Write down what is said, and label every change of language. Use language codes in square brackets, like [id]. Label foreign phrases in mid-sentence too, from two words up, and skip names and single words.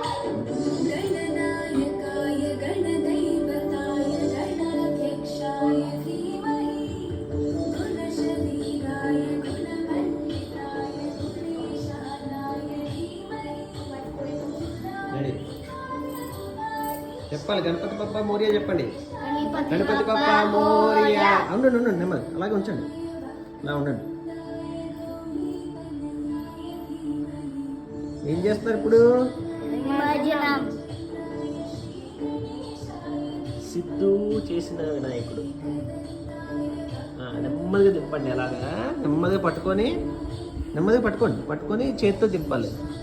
[sa] गणनायकाय गणदैवताय गणाध्यक्षाय धीमहि गुणशरीराय गुणमण्डिताय गुणेशानाय धीमहि [te] రెడీ చెప్పాలి [mr] गणपती बाप्पा मोरया [te] చెప్పండి [mr] गणपती बाप्पा मोरया [te] ఉండండి ఉండండి నెమ్మది అలాగే ఉంచండి ఇలా ఉండండి ఏం చేస్తున్నారు ఇప్పుడు సిద్ధు చేసిన వినాయకుడు నెమ్మదిగా దింపండి అలాగా నెమ్మదిగా పట్టుకొని పట్టుకొని చేతితో దింపాలి